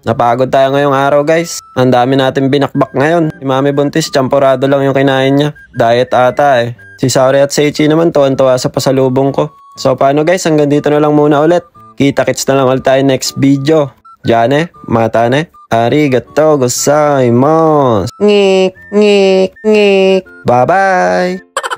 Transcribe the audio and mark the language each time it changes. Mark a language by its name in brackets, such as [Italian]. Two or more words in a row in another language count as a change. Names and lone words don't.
[Filipino] Napagod tayo ngayong araw guys. Ang dami natin binakbak ngayon. Si Mami Buntis, champurado lang yung kinain niya. Diet ata eh. Si Saori at Seichi naman, tuwan-tuwa sa pasalubong ko. So paano guys, hanggang dito na lang muna ulit. Kita-kits na lang ulit tayo [English] next video. [Japanese] Jane, またね. ありがとうございます. [Filipino] Ngik, ngik, ngik. Bye-bye.